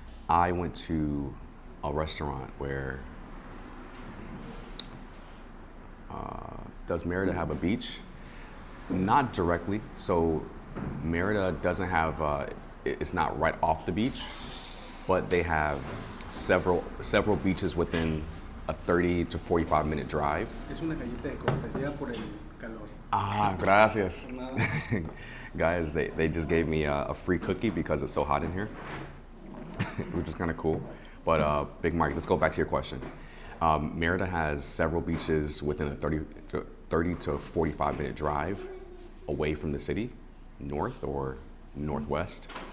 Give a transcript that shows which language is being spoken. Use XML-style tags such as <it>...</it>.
<en>I went to a restaurant where, does Merida have a beach? Not directly. So Merida doesn't have, it's not right off the beach, but they have several beaches within a 30 to 45 minute drive.</en> <es>Es una galleta de cortesía por el calor. Ah, gracias. Nada.</es> <en>Guys, they just gave me a free cookie because it's so hot in here, which is kind of cool. But Big Mike, let's go back to your question. Merida has several beaches within a 30 to 45 minute drive away from the city, north or northwest.</en>